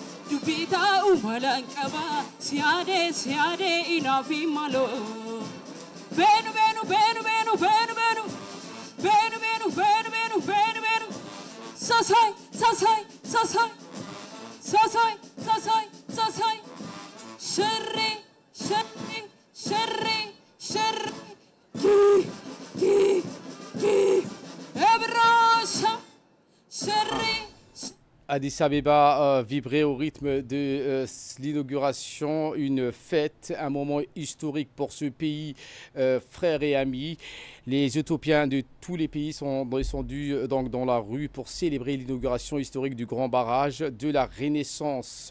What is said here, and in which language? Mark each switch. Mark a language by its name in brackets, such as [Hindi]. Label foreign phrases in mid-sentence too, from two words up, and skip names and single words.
[French] dubita umalanqaba siade inafi malo benu benu benu benu benu benu benu benu benu benu benu benu sasai sasai sasai sasai sasai sasai sherri sherri sherri sherri ki ebrasha sherri. Addis Abeba vibrait au rythme de l'inauguration, une fête, un moment historique pour ce pays, frères et amis. Les Éthiopiens de tous les pays sont descendus donc dans la rue pour célébrer l'inauguration historique du grand barrage de la Renaissance.